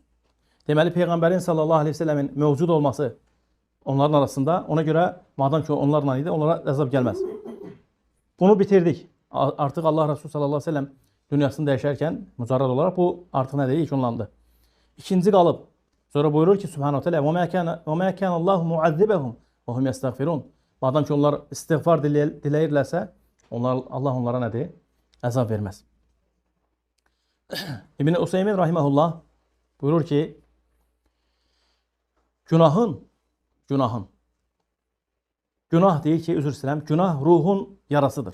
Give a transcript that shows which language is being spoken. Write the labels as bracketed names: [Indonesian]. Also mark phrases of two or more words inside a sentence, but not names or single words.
[Azerbaijani] Deməli, Peyğəmbərin [Arabic] صلى الله عليه وسلم [Azerbaijani] mövcud olması onların arasında, ona görə, madem ki onlarla idi, onlara əzab gəlməz. Bunu bitirdik. Artıq Allah Resulü [Arabic] صلى الله عليه وسلم [Azerbaijani] dünyasını dəyişərkən, mücarrad olaraq bu artıq nədir? İlk onlandı. İkinci qalıb. Sonra buyurur ki, [Arabic] سبحانه تعالى, وَمَا كَانَ اللّٰهُ مُعَذِّبَهُمْ وَهُمْ يَسْتَغْفِرُونَ. [Azerbaijani] Madem ki onlar istiğfar diləyirlərsə, Allah onlara nədir? Əzab verməz. İbn-i Useymin rahiməhullah buyurur ki, günah deyir ki, üzr istəyirəm, günah ruhun yarasıdır.